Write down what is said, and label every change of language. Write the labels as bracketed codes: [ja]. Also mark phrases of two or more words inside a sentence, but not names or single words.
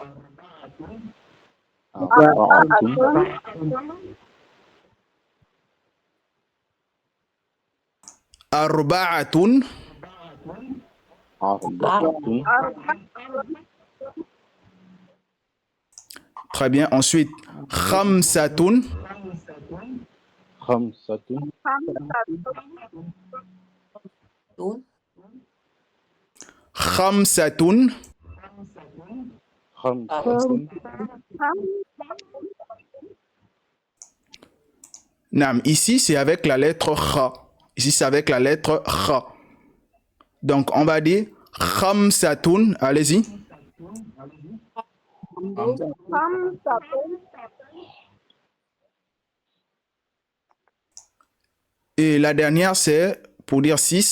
[ar] Arba'atun. [fr] Très bien. Ensuite, [ar] خمسةٌ. خمسةٌ. Nam, [fr] ici c'est avec la lettre Kha. Ici c'est avec la lettre Kha. Donc on va dire Khamsatun. Allez-y. Et la dernière c'est pour dire 6.